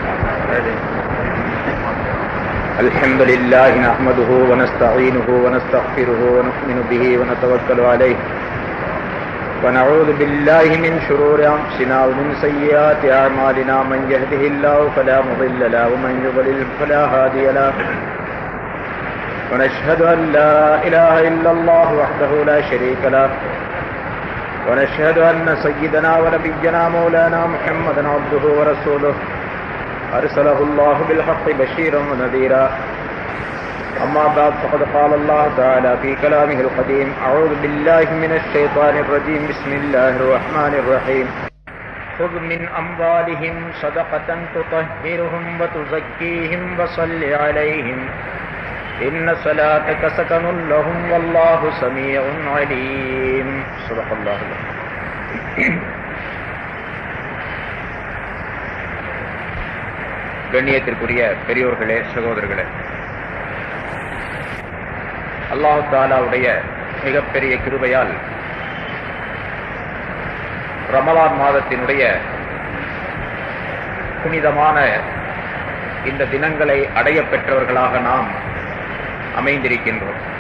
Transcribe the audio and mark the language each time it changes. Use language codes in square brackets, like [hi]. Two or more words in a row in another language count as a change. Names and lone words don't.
[ar] الحمد لله نحمده ونستعينه ونستغفره ونؤمن به ونتوكل عليه ونعوذ بالله من شرور أنفسنا ومن سيئات أعمالنا من يهده الله فلا مضل له ومن يضلل فلا هادي له ونشهد أن لا إله إلا الله وحده لا شريك له ونشهد أن سيدنا ونبينا مولانا محمدا عبده ورسوله أرسله الله بالحق بشيرا ونذيرا أما بعد فقد قال الله تعالى في كلامه القديم أعوذ بالله من الشيطان الرجيم بسم الله الرحمن الرحيم خذ من أموالهم صدقة تطهرهم وتزكيهم وصل عليهم إن صلاتك سكن لهم والله سميع عليم صدق الله العظيم. [ta] கண்ணியத்திற்குரிய பெரியோர்களே, சகோதரர்களே, அல்லாஹ் தஆலாவுடைய மிகப்பெரிய கிருபையால் ரமலான் மாதத்தினுடைய புனிதமான இந்த தினங்களை அடைய பெற்றவர்களாக நாம் அமைந்திருக்கின்றோம்.